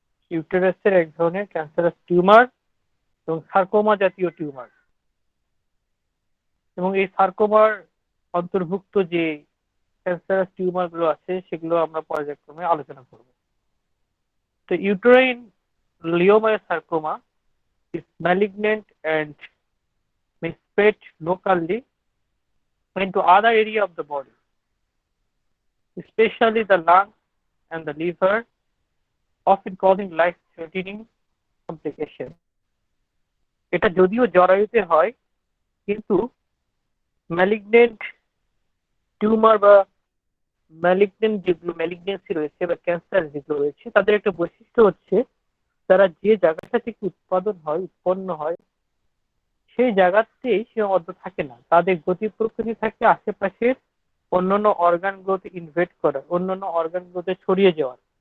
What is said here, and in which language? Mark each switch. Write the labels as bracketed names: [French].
[Bangla] ইউটেরাসের এক ধরনের cancerous tumour এবং সার্কোমা জাতীয় টিউমার। এবং এই সার্কোমার অন্তর্ভুক্ত যে ক্যান্সারাস টিউমার গুলো আছে সেগুলো আমরা পর্যায়ক্রমে আলোচনা করব। তো uterine লিওমায়োসার্কোমা [English] is malignant and may spread locally into other area of the body, especially the lungs and the liver, often causing life-threatening complication. [Bangla] এটা যদিও জরায়ুতে হয়, কিন্তু ম্যালিগনেন্ট টিউমার বা ম্যালিগনেন্ট যেগুলো ম্যালিগনেন্সি রয়েছে বা ক্যান্সার যেগুলো রয়েছে, তাদের একটা বৈশিষ্ট্য হচ্ছে দ্বারা যে জায়গাটা থেকে উৎপন্ন হয় সেই জায়গাতেই সীমাবদ্ধ থাকে না, তাদের গতি প্রকৃতি থাকে আশেপাশের অন্যান্য অর্গানগুলোতে ইনভেট করা, অন্যান্য অর্গানগুলোতে ছড়িয়ে যাওয়ার।